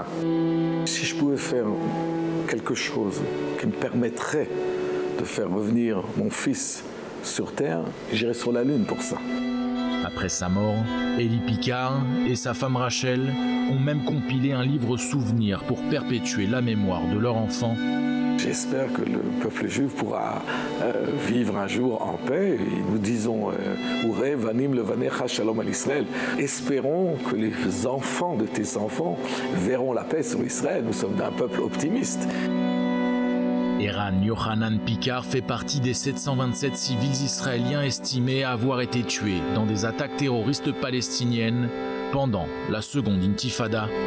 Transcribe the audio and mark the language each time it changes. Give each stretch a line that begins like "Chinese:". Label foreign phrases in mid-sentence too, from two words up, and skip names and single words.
French: Si je pouvais faire quelque chose qui me permettrait de faire revenir mon fils sur Terre, j'irais sur la Lune pour ça. Après sa mort, Élie Picard et sa femme Rachel ont même compilé un livre souvenir pour perpétuer la mémoire de leur enfant. J'espère que le peuple juif pourra vivre un jour en paix. Et nous disons
Hebrew: וראה בנים לבניך שלום על ישראל.
French: Espérons que les enfants de tes enfants verront la paix sur Israël. Nous sommes d'un peuple optimiste. Eran Yohanan Picard fait partie des 727 civils israéliens estimés avoir été tués dans des attaques terroristes palestiniennes pendant la seconde intifada.